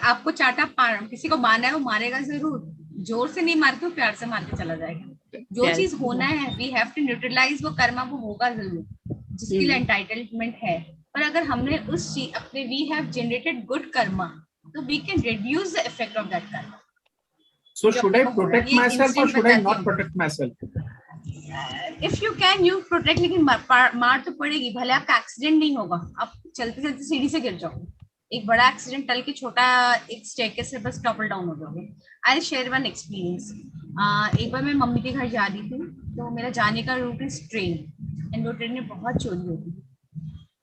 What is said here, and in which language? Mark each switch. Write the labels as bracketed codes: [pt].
[hi] आपको चाटा किसी को मारना है, वो मारेगा जरूर. जोर से नहीं मार के, प्यार से मार के चला जाएगा. जो चीज होना है, [en] we have to neutralise [hi] वो कर्मा, वो होगा जरूर, जिसके लिए एंटाइटलमेंट है. पर अगर हमने उस चीज अपने [en] We have generated good कर्मा, तो we can reduce the effect of that कर्मा. So should I protect myself or should I not protect myself? If you can, you protect. [hi] लेकिन मार तो पड़ेगी. भले आपका एक्सीडेंट नहीं होगा, आप चलते चलते सीढ़ी से गिर जाओ, एक बड़ा एक्सीडेंट टल के छोटा एक स्टेयरकेस से बस टॉपल डाउन हो जाओगे. [en] I share one experience. [hi] एक बार मैं मम्मी के घर जा रही थी, तो मेरा जाने का रूट इज ट्रेन, एंड वो ट्रेन में बहुत चोरी होती है.